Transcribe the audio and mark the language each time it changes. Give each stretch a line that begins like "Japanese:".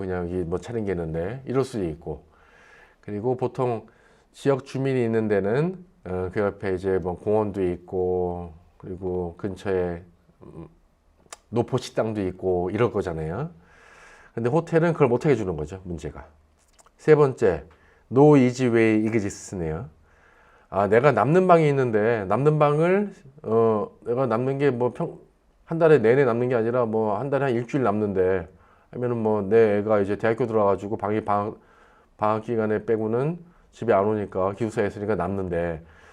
Korean: 그냥 여기 뭐 차린 게 있는데 이럴 수도 있고 그리고 보통 지역 주민이 있는 데는 그 옆에 이제 뭐 공원도 있고 그리고 근처에 노포 식당도 있고 이럴 거잖아요. 근데 호텔은 그걸 못하게 주는 거죠. 문제가. 세 번째,
English: No easy way exists네요.
Korean: 내가 남는 방이 있는데 남는 방을 내가 남는 게 뭐 한 달에 내내 남는 게 아니라 뭐 한 달에 한 일주일 남는데 하면은 뭐 내 애가 이제 대학교 들어가지고 방학 기간에 빼고는 집에 안 오니까 기숙사에 있으니까 남는데